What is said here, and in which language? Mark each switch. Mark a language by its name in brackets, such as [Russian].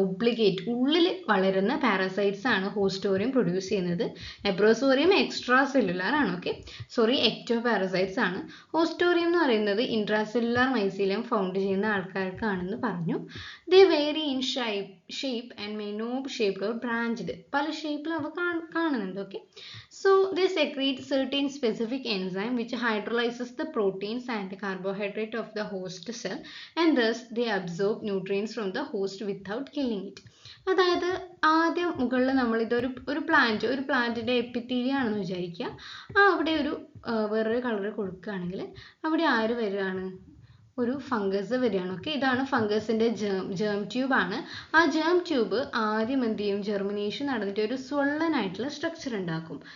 [Malayalam] Obligate, ഉള്ളിൽ വളരുന്ന parasites ആണ് ഹോസ്റ്റോറിയം പ്രൊഡ്യൂസ് ചെയ്യുന്നത്. അപ്രസോറിയം എക്സ്ട്രാ സെല്ലുലാർ ആണ്. എക്ടോ പാരസൈറ്റ്സ് ആണ്. ഹോസ്റ്റോറിയം എന്ന് പറയുന്നത് ഇൻട്രാസെല്ലുലാർ മൈസീലിയം ഫൗണ്ട് ചെയ്യുന്ന ആൾക്കാർക്കാണെന്ന് പറഞ്ഞു. [English] They vary in shape and may knob shaped or branched. [Malayalam] പല ഷേപ്പിൽ അവ കാണുന്നുണ്ട്. [English] So they secrete certain specific enzyme which hydrolyzes the proteins and the carbohydrate of the host cell, and thus they absorb nutrients from the host without killing it. [Malayalam] അതായത് ആദ്യം മുകളിൽ നമ്മൾ ഒരു പ്ലാന്റിന്റെ എപ്പിത്തീലിയം ആണെന്ന് വിചാരിക്കുക. അവിടെ വേറൊരു കളർ കൊടുക്കുകയാണെങ്കിൽ അവിടെ ആര് വരികയാണ്? ഒരു ഫംഗസ് വരികയാണ്. ഇതാണ് ഫംഗസിന്റെ ജേം ട്യൂബ് ആണ്. ആ ജേം ട്യൂബ് ആദ്യം എന്ത് ചെയ്യും? ജെർമിനേഷൻ നടന്നിട്ട് ഒരു സ്വോളൻ ആയിട്ടുള്ള സ്ട്രക്ചർ ഉണ്ടാക്കും.